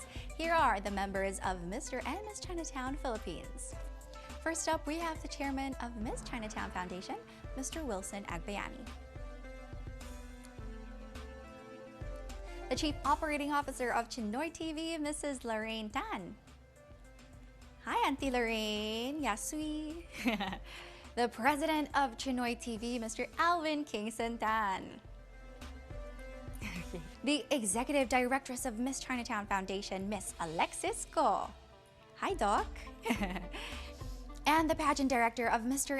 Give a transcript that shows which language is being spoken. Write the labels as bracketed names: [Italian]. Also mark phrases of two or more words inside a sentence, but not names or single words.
[English] Here are the members of Mr. and Miss Chinatown Philippines. First up, we have the chairman of Miss Chinatown Foundation, Mr. Wilson Agbayani. The Chief Operating Officer of Chinoy TV, Mrs. Lorraine Tan. Hi, Auntie Lorraine. Yasui. The President of Chinoy TV, Mr. Alvin Kingston Tan. The Executive Directress of Miss Chinatown Foundation, Miss Alexis Go. Hi, Doc. And the Pageant Director of Mr.